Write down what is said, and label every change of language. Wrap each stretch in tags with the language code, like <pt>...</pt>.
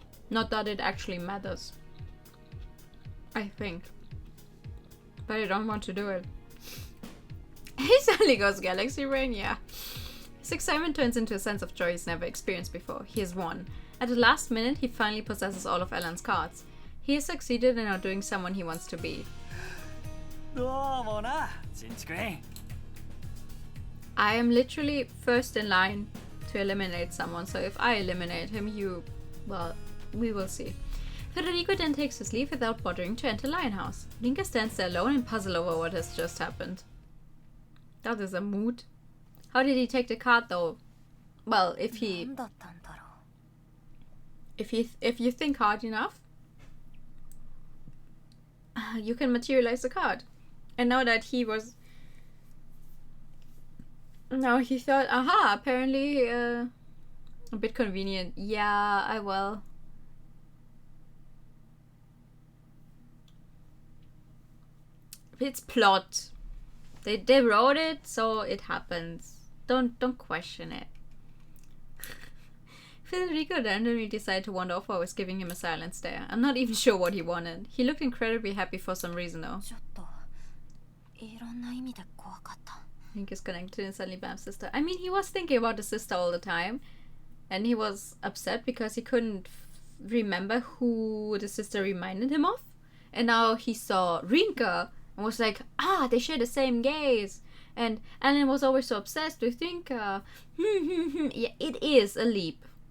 <en>Not that it actually matters. I think. But I don't want to do it. He suddenly goes Galaxy Brain, yeah. His excitement turns into a sense of joy he's never experienced before. He has won. At the last minute, he finally possesses all of Alan's cards. He has succeeded in outdoing someone he wants to be.</en> <ja>どうもな、ちんちくりん。</ja> <en>I am literally first in line to eliminate someone, so if I eliminate him, well, we will see. Federico then takes his leave without bothering to enter Lionhouse. Rinka stands there alone and puzzled over what has just happened. That is a mood. How did he take the card though? Well, if you think hard enough, you can materialize the card. And now that now he thought, aha, apparently a bit convenient. Yeah, well. It's plot. They wrote it, so it happens. Don't question it. Federico randomly decided to wander off while I was giving him a silent stare. I'm not even sure what he wanted. He looked incredibly happy for some reason though.</en> <ja>ちょっといろんな意味で怖かった</ja> <en>Link is connected and suddenly Bam's sister. I mean, he was thinking about his sister all the time. And he was upset because he couldn't remember who the sister reminded him of. And now he saw Rinka and was like, ah, they share the same gaze. And Alan was always so obsessed with Rinka. Yeah, it is a leap.</en>